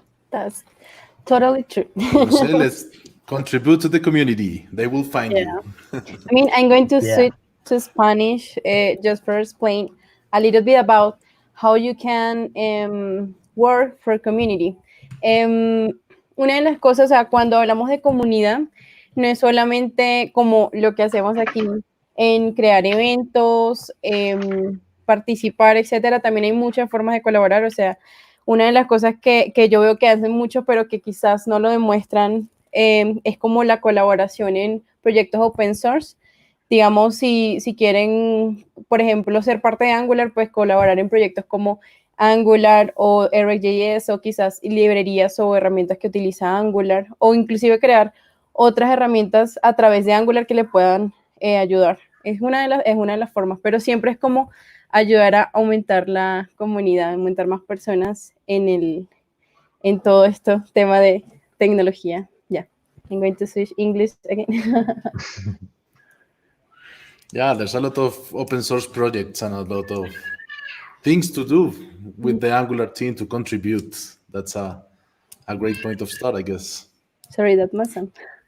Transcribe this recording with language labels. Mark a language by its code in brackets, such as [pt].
[en] That's totally true. so let's contribute to the community. They will find you. I mean, I'm going to Yeah. switch to Spanish just for explain a little bit about how you can work for community. [es] Una de las cosas, o sea, cuando hablamos de comunidad, no es solamente como lo que hacemos aquí en crear eventos, participar, etcétera. También hay muchas formas de colaborar. O sea, una de las cosas que yo veo que hacen mucho, pero que quizás no lo demuestran, es como la colaboración en proyectos open source. Digamos, si quieren, por ejemplo, ser parte de Angular, pues colaborar en proyectos como Angular o RxJS o quizás librerías o herramientas que utiliza Angular, o inclusive crear otras herramientas a través de Angular que le puedan ayudar. Es una de las formas, pero siempre es como ayudar a aumentar la comunidad, aumentar más personas en todo esto tema de tecnología. [en] Yeah, I'm going to switch English again. Yeah, there's a lot of open source projects and a lot of things to do with the Angular team to contribute. That's a great point of start, I guess. Sorry, that mustn't.